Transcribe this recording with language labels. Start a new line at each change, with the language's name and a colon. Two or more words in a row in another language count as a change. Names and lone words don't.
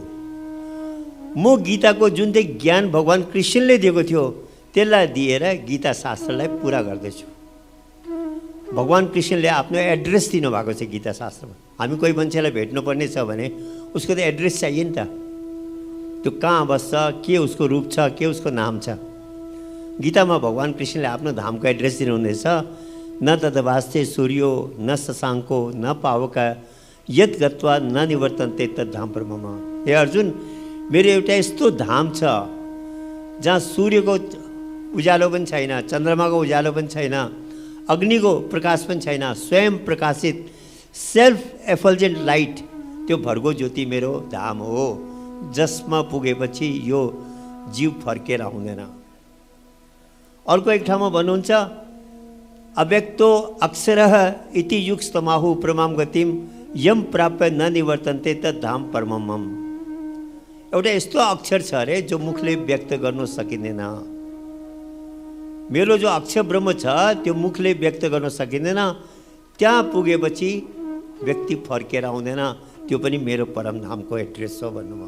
Nepali: म गीताको जुन चाहिँ ज्ञान भगवान कृष्णले दिएको थियो त्यसलाई दिएर गीता शास्त्रलाई पुरा गर्दैछु। भगवान कृष्णले आफ्नो एड्रेस दिनुभएको छ गीता शास्त्रमा। हामी कोही मान्छेलाई भेट्नुपर्ने छ भने उसको त एड्रेस चाहियो नि त, त्यो कहाँ बस्छ, के उसको रूप छ, के उसको नाम छ। गीतामा भगवान कृष्णले आफ्नो धामको एड्रेस दिनुहुँदैछ।
Sanskrit: न तदवास्ते सूर्यो न शशाङ्को न पावका यत् गत्वा न निवर्तन्ते तद्धाम ब्रह्म।
Nepali: हे अर्जुन, मेरो एउटा यस्तो धाम छ जहाँ सूर्यको उज्यालो पनि छैन, चन्द्रमाको उज्यालो पनि छैन, अग्निको प्रकाश पनि छैन, स्वयं प्रकाशित
English: self effulgent light,
Nepali: त्यो भर्गो ज्योति मेरो धाम हो, जसमा पुगेपछि यो जीव फर्केर आउँदैन। अर्को एक ठाउँमा भन्नुहुन्छ
Sanskrit: अव्यक्तो अक्षरः इति युक्तमाहु प्रमाम गतिम यम प्राप्य न निवर्तन्ते तद्धाम परमम।
Nepali: एउटा यस्तो अक्षर छ अरे जो मुखले व्यक्त गर्न सकिँदैन। मेरो जो अक्षर ब्रह्म छ त्यो मुखले व्यक्त गर्न सकिँदैन, त्यहाँ पुगेपछि व्यक्ति फर्केर आउँदैन, त्यो पनि मेरो परम धामको एड्रेस हो भन्नुभयो।